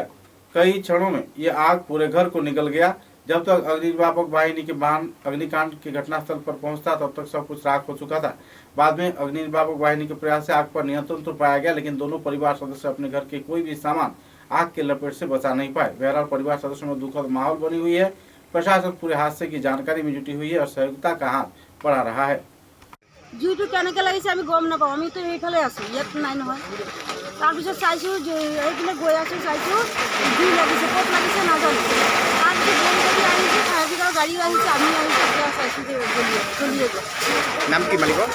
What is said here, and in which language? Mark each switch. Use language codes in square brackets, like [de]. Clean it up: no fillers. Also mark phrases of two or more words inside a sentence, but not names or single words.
[hi] कई क्षणों में यह आग पूरे घर को निगल गया। जब तक अग्निनिर्वापक वाहिनी के वाहन अग्निकांड के घटनास्थल पर पहुंचता तब तक सब कुछ राख हो चुका था। बाद में अग्निनिर्वापक वाहिनी के प्रयास से आग पर नियंत्रण तो पाया गया, लेकिन दोनों परिवार सदस्य अपने घर के कोई भी सामान आग के लपेट से बचा नहीं पाए। बहरहाल परिवार सदस्यों में दुखद माहौल बनी हुई है। प्रशासन पूरे हादसे की जानकारी में जुटी हुई है और सहयोगिता का हाथ बढ़ा रहा है। [as] জুইটো কেনেকৈ লাগিছে আমি গম নাপাওঁ, আমিতো এইফালে আছোঁ, ইয়াত নাই নহয়। তাৰপিছত চাইছোঁ এইপিনে গৈ আছোঁ, চাইছোঁ জুই লাগিছে, ক'ত লাগিছে নাজানো। তাৰপিছত বন্ধ কৰি আহিছোঁ, ফায়াৰ ব্ৰিগেডৰ গাড়ীও আহিছে, আমি আহিছোঁ, এতিয়া চাইছোঁ যে জ্বলিয়ে গ'ল। নাম কি মালিকৰ?